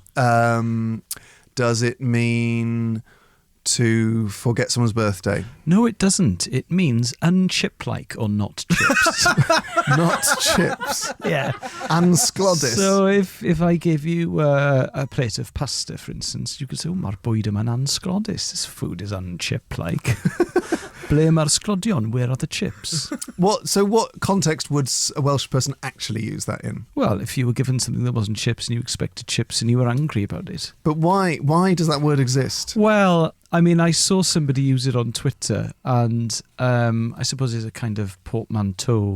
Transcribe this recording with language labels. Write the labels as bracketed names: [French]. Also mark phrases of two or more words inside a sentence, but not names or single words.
[English] Does it mean to forget someone's birthday? No, it doesn't. It means unchip-like or not chips. Not chips. Yeah. Ansclodus. So if I gave you a plate of pasta, for instance, you could say, [Welsh] mae'r bwyd yma'n ansclodus. [English] This food is unchip-like. [Welsh] Ble mae'r sglodion? [English] Where are the chips? What context would a Welsh person actually use that in? Well, if you were given something that wasn't chips and you expected chips and you were angry about it. But why does that word exist? Well, I mean, I saw somebody use it on Twitter, and I suppose it's a kind of portmanteau.